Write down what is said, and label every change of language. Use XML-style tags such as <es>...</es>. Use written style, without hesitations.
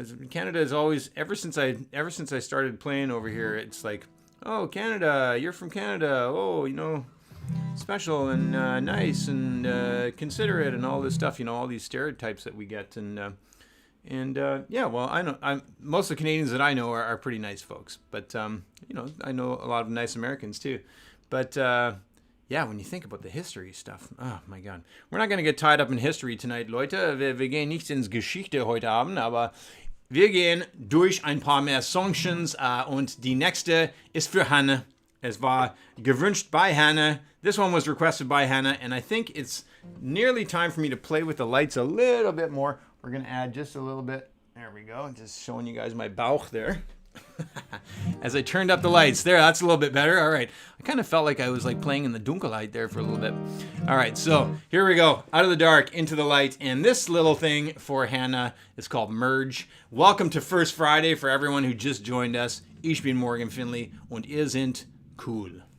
<en>Canada is always, ever since I started playing over here, it's like, oh, Canada, you're from Canada, oh, special and nice and considerate and all this stuff, all these stereotypes that we get. And yeah, well, I know most of the Canadians that I know are pretty nice folks, but I know a lot of nice Americans too. But yeah, when you think about the history stuff, oh my God, we're not going to get tied up in history tonight, Leute.</en> <de>Wir gehen nicht ins Geschichte heute Abend, aber wir gehen durch ein paar mehr Songtions und die nächste ist für Hannah. Es war gewünscht by Hannah.</de> <en>This one was requested by Hannah, and I think it's nearly time for me to play with the lights a little bit more. We're going to add just a little bit. There we go. Just showing you guys my Bauch there. As I turned up the lights. There, that's a little bit better. All right. I kind of felt like I was like playing in the Dunkelheit there for a little bit. All right, so here we go. Out of the dark, into the light. And this little thing for Hannah is called Merge. Welcome to First Friday for everyone who just joined us.</en> <de>Ich bin Morgan Finlay und ihr sind cool.</de>